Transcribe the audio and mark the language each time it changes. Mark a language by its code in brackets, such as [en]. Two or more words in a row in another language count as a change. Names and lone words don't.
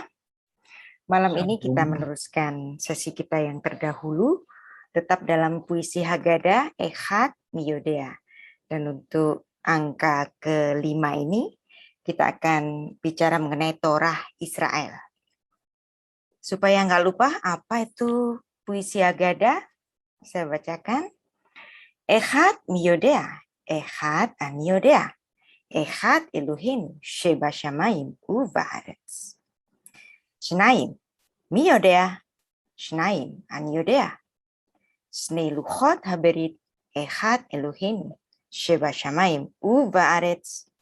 [id] Malam ini kita meneruskan sesi kita yang terdahulu, tetap dalam puisi Haggadah, Echad, Miyodea. Dan untuk angka kelima ini, kita akan bicara mengenai Torah Israel. Supaya nggak lupa apa itu puisi Haggadah, saya bacakan. [he] אחד מי יודע, אחד אני יודע, אחד אלוהים שבשמים ובארץ. שניים מי יודע, שניים אני יודע. שני לוחות הברית, אחד אלוהים שבשמים ובארץ.